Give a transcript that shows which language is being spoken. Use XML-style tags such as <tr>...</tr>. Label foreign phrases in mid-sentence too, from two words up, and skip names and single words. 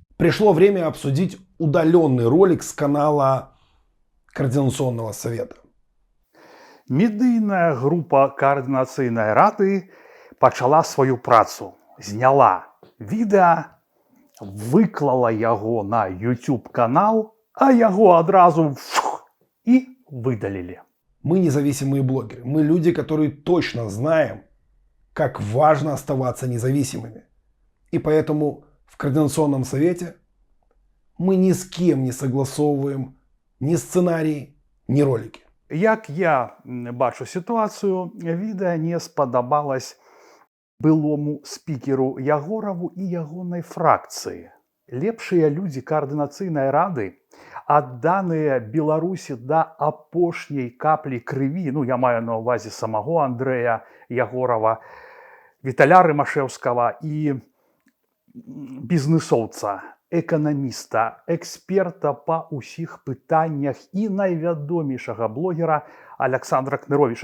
<ru>Пришло время обсудить удаленный ролик с канала Координационного совета.</ru> <be>Медыйная група Координацыйнай рады пачала сваю працу, зняла відэа, выклала яго на YouTube канал, а яго адразу</be> <ru>и выдалили. Мы независимые блогеры. Мы люди, которые точно знаем, как важно оставаться независимыми. И поэтому в Координационном совете мы ни с кем не согласовываем ни сценарии, ни ролики.</ru> <be>Як я бачу сітуацыю, відэа не спадабалось былому спікеру Ягораву і ягонай фракцыі. Лепшыя людзі Координацыйнай рады, адданыя Беларусі да апошняй каплі крыві, я маю на ўвазе самого Андрэя Ягорава, Віталя Рымашэўскага і бізнесоўца, эканаміста, эксперта па ўсіх пытаннях і найвядомейшага блогера Александра Кныровіча.</be>